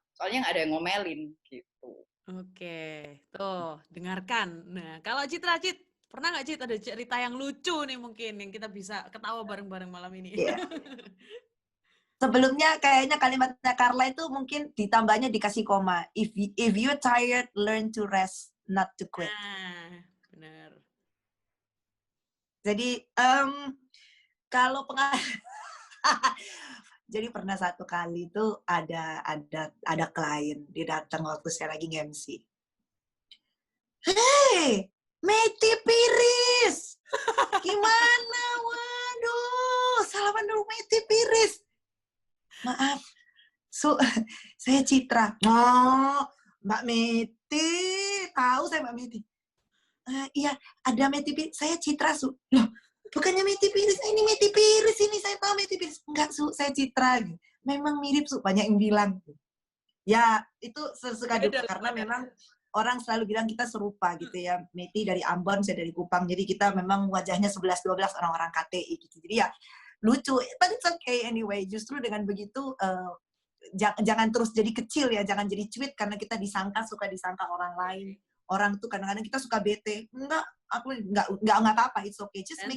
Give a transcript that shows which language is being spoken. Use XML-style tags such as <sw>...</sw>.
<id>Soalnya nggak ada yang ngomelin gitu. Oke, tuh dengarkan. Nah, kalau Citra, pernah nggak Cit ada cerita yang lucu nih mungkin yang kita bisa ketawa bareng-bareng malam ini? Yeah. Sebelumnya kayaknya kalimatnya Carla itu mungkin ditambahnya dikasih koma.</id> <en>If you're tired, learn to rest, not to quit.</en> <id>Nah, benar. Jadi kalau jadi pernah satu kali itu ada klien, dia datang waktu saya lagi nge-MC. Hey, Meti Piris, gimana? Waduh, salaman dulu Meti Piris. Maaf, saya Citra. Oh, Mbak Meti, tahu saya Mbak Meti. Iya, ada Meti Piris. Saya Citra, Su. Loh, bukannya Meti Piris, ini Meti Piris, ini saya tahu Meti Piris. Enggak, Su, saya Citra. Memang mirip, Su, banyak yang bilang. Ya, itu sesuka duka, karena memang orang selalu bilang kita serupa gitu ya. Meti dari Ambon, saya dari Kupang, jadi kita memang wajahnya 11-12 orang-orang KTI gitu. Jadi ya, lucu,</id> <en>but it's okay anyway.</en> <id>Justru dengan begitu, jangan terus jadi kecil ya, jangan jadi cuit karena kita suka disangka orang lain. orang tuh kadang-kadang kita suka bete. Enggak, aku nggak apa-apa,</id> <en>it's okay, just make</en>